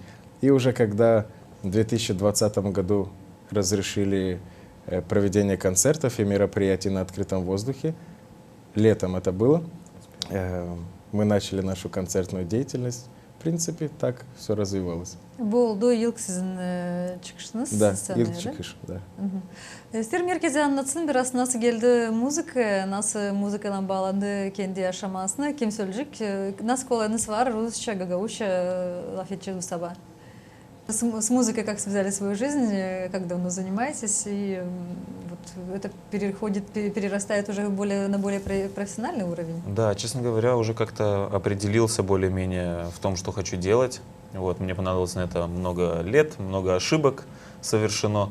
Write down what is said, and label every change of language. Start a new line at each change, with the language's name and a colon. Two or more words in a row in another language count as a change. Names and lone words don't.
Russian: И уже когда в 2020 году разрешили проведение концертов и мероприятий на открытом воздухе, летом это было, мы начали нашу концертную деятельность. В принципе, так все развивалось.
Gagauz: Bu oldu ilk sizin çıkışınız. Да, ilk çıkış, да. İsterim herkese anlatsın biraz nasıl geldi müzik, nasıl müzikle bağlandı kendi yaşamasına, kim söyleyecek, nasıl kolayınız var, Rusça, Гагаузча, laf edeceğiz bu sabah.
Russian: С музыкой как связали свою жизнь, как давно занимаетесь, и вот это перерастает уже на более профессиональный уровень? Да, честно говоря, уже как-то определился более-менее в том, что хочу делать. Вот, мне понадобилось на это много лет, много ошибок совершено.